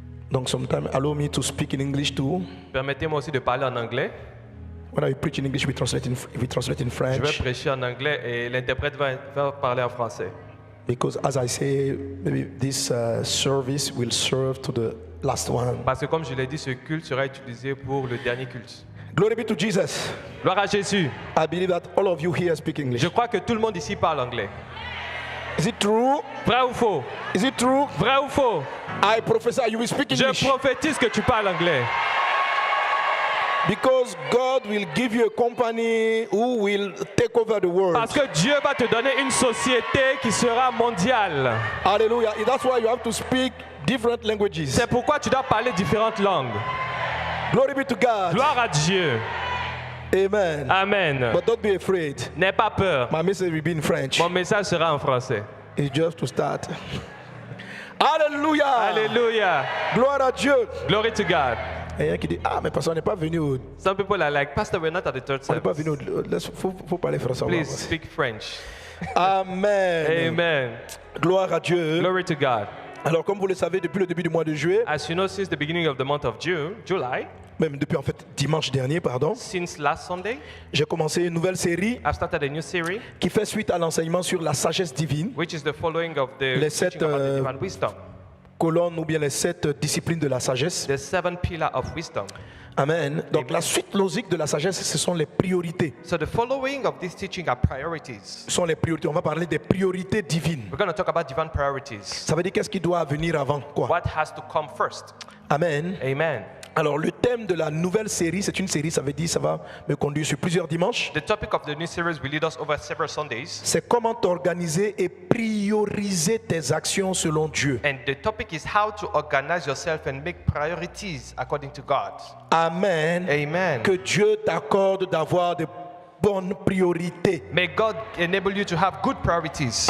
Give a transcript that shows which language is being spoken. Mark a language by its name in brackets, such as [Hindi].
[English] Donc, sometimes allow me to speak in English too. [French] Permettez-moi aussi de parler en anglais. [English] When I preach in English, we translate in [French] Je vais [English] French. [French] prêcher en anglais et l'interprète va parler en français. [English] Because as I say, maybe this service will serve to the last one. [French] Parce que comme je l'ai dit, ce culte sera utilisé pour le dernier culte. [English] Glory be to Jesus. [French] Gloire à Jésus. [English] I believe that all of you here speak English. [French] Je crois que tout le monde ici parle anglais. [English] Is it true? [French] Vrai ou faux? [English] Is it true? [French] Vrai ou faux? [English] I prophesy you will speak English. [French] Je prophétise que tu parles anglais. [English] Because God will give you a company who will take over the world. [French] Parce que Dieu va te donner une société qui sera mondiale. Hallelujah. [English] That's why you have to speak different languages. [French] C'est pourquoi tu dois parler différentes langues. [English] Glory be to God. [French] Gloire à Dieu. [English] Amen. [French] Amen. [English] But don't be afraid. [French] N'aie pas peur. [English] My message will be in French. [French] Mon message sera en français. [English] It's just to start. Hallelujah. [French] Alléluia. Gloire à Dieu. [English] Glory to God. [French] Il y a un qui dit, ah, mais parce qu'on n'est pas venu au... [English] Some people are like, Pastor, we're not at the third [French] On n'est pas [English] service. [French] venu au... Faut parler français. [English] Please speak French. Amen. [French] Amen. Gloire à Dieu. [English] Glory to God. [French] Alors, comme vous le savez, depuis le début du mois de juillet, [English] As you know, since the beginning of the month of July, [French] même depuis en fait dimanche dernier, pardon, [English] since last Sunday, [French] j'ai commencé une nouvelle série [English] I've started a new series, [French] qui fait suite à l'enseignement sur la sagesse divine, [English] which is the following of the [French] Les [English] teaching [French] sept, [English] about the divine wisdom, [French] colonne ou bien les 7 disciplines de la sagesse. [English] the 7 pillars of wisdom. [French] Amen. Donc [English] Amen. [French] la suite logique de la sagesse, ce sont les priorités. [English] So the following of this teaching are priorities. [French] Ce sont les priorités. On va parler des priorités divines. [English] We're going to talk about divine priorities. [French] Ça veut dire qu'est-ce qui doit venir avant quoi? [English] What has to come first? [French] Amen. [English] Amen. [French] Alors le thème de la nouvelle série, c'est une série, ça veut dire ça va me conduire sur plusieurs dimanches. [English] The topic of the new series will lead us over several Sundays. [French] C'est comment t'organiser et prioriser tes actions selon Dieu. [English] And the topic is how to organize yourself and make priorities according to God. [French] Amen. [English] Amen. [French] Que Dieu t'accorde d'avoir de bonnes priorités. [English] May God enable you to have good priorities.